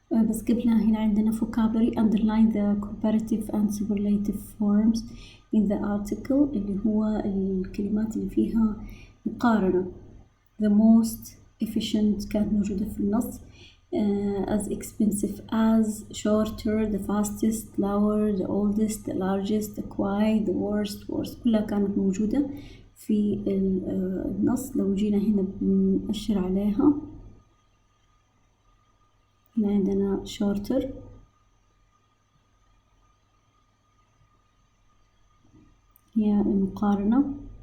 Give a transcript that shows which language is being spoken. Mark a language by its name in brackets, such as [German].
[Arabic] بس قبلها هنا عندنا [English] vocabulary underline the comparative and superlative forms in the article [Arabic] اللي هو الكلمات اللي فيها مقارنة. [English] the most efficient [Arabic] كانت موجودة في النص. [English] as expensive as, shorter, the fastest, lower, the oldest, the largest, the quiet, the worst [Arabic] كلها كانت موجودة في النص. لو جينا هنا بنأشر عليها هنا عندنا shorter هي المقارنة.